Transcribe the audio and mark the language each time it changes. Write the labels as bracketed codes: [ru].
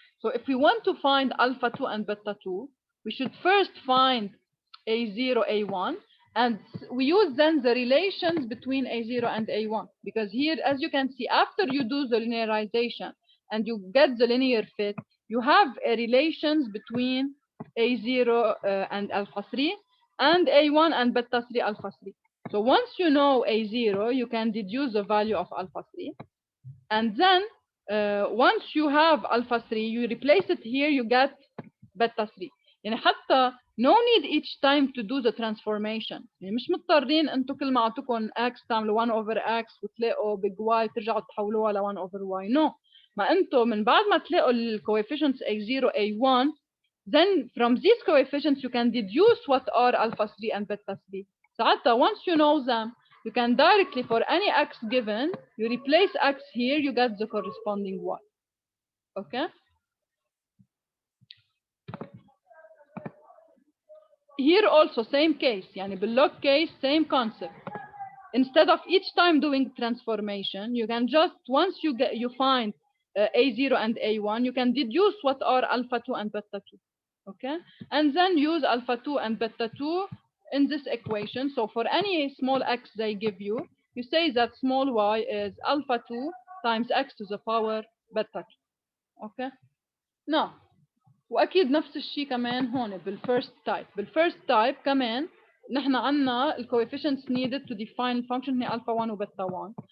[en] So if we want to find alpha 2 and beta 2, we should first find A0, A1, and we use then the relations between A0 and A1, because here, as you can see, after you do the linearization and you get the linear fit, you have a relations between A0 and alpha 3 and A1 and beta 3 alpha 3. So once you know A0, you can deduce the value of alpha 3. And then once you have alpha 3, you replace it here, you get beta 3. [ar] يعني حتى [en] no need each time to do the transformation. [ar] يعني مش مضطرين انتم كل ما اعطوكم x تعملوا 1 over x وتلاقوا big y ترجعوا تحولوها ل 1 over y. [en] No. [ar] ما انتم من بعد ما تلاقوا ال [en] coefficients A0, A1, then from these coefficients you can deduce what are alpha 3 and beta 3. ساعتها once you know them, you can directly, for any x given, you replace x here, you get the corresponding y. Okay? Here also same case, يعني بالlog case same concept. Instead of each time doing transformation, you can just, once you find A0 and A1, you can deduce what are alpha 2 and beta 2. Okay? And then use alpha 2 and beta 2 in this equation. So for any small x they give you, you say that small y is alpha 2 times x to the power beta 2. Okay? [ar] Now, واكيد نفس الشيء كمان هون بالفيرست تايب كمان نحن عندنا ال [en] coefficients needed to define function [ar] هي alpha 1 و beta 1.